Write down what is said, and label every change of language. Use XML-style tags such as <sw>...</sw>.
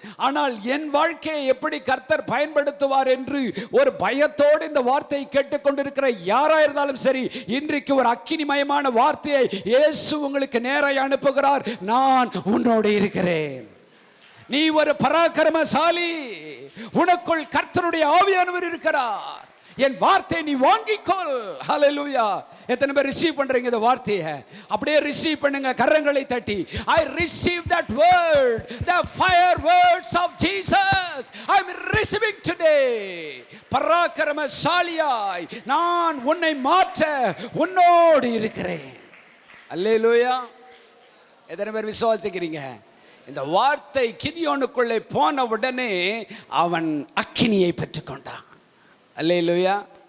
<ta>ஆனால் என் வாழ்க்கையை எப்படி கர்த்தர் பயன்படுத்துவார் என்று ஒரு பயத்தோடு இந்த வார்த்தையை கேட்டுக்கொண்டிருக்கிற யாராக இருந்தாலும் சரி, இன்றைக்கு ஒரு அக்கினிமயமான வார்த்தையை இயேசு உங்களுக்கு நேராக அனுப்புகிறார். நான் உன்னோடு இருக்கிறேன், நீ ஒரு பராக்கிரமசாலி, உனக்குள் கர்த்தருடைய ஆவியானவர் இருக்கிறார், என் வார்த்தை நீ வாங்கிக்கொள். ஹல்லேலூயா. எத்தனை பேர் ரிசீவ் பண்றீங்க இந்த வார்த்தையை? அப்படியே ரிசீவ் பண்ணுங்க கரங்களை தட்டி.</ta> <en>I receive that word, the fire words of Jesus. I am receiving today.</en> <ta>பராக்கிரமசாலியாய் நான் உன்னை மாற்ற உன்னோடு இருக்கிறேன். ஹல்லேலூயா. எத்தனை பேர் விசுவாசிக்கிறீங்க? இந்த வார்த்தை கிதியோனுக்குள்ளே போன உடனே அவன் அக்கினியை பெற்றுக்கொண்டான். அல்லேலூயா.</ta>